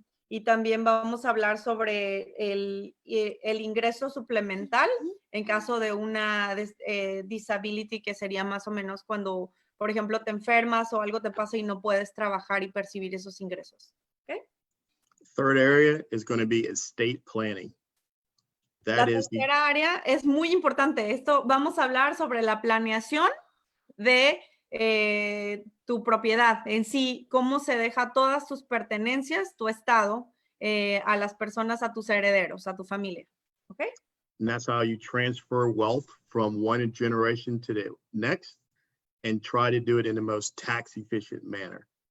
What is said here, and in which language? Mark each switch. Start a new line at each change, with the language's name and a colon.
Spanish: Y también vamos a hablar sobre el ingreso suplemental en caso de una disability, que sería más o menos cuando, por ejemplo, te enfermas o algo te pasa y no puedes trabajar y percibir esos ingresos. ¿Okay?
English: Third area is going to be estate planning.
Spanish: La tercera área es muy importante. Esto vamos a hablar sobre la planeación de tu propiedad en sí, cómo se deja todas tus pertenencias, tu estado, a las personas, a tus herederos, a tu familia. ¿Ok?
English: And that's how you transfer wealth from one generation to the next and try to do it in the most tax efficient manner.